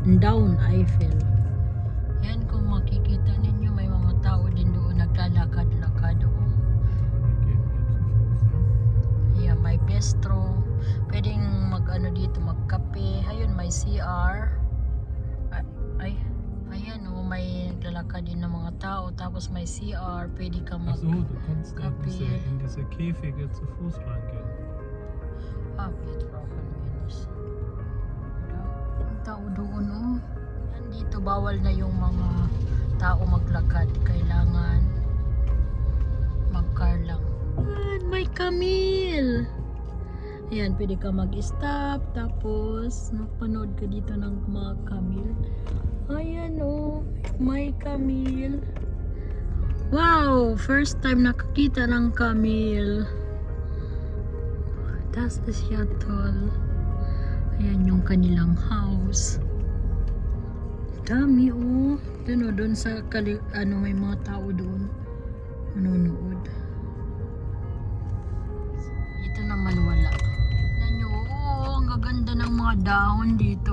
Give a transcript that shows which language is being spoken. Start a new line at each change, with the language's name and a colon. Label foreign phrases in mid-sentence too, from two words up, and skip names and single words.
Filipino: Yan, kung makikita ninyo may mga tao din doon naglalakad-lakad. Ayan, may bistro. Pwedeng dito magkape. Ayun, may CR. Ayan may naglalakad din ng mga tao. Tapos may CR. Pwede ka magkape.
German: Du kannst in diese Käfige zu Fuß reingehen. Wir brauchen minus.
Filipino: Ang tao doon Dito bawal na yung mga tao maglakad. Kailangan mag-car lang. May Camille! Ayan, pwede ka mag-stop. Tapos, napanood ka dito ng mga Camille. Ayan may camel. Wow!
English: First time
Filipino: nakakita ng camel.
German: Das ist ja toll.
Filipino: Ayan yung kanilang house. Dami oh. Doon sa may mga tao doon. Manonood. Ito naman wala. Tignan nyo, ang gaganda ng mga dahon dito.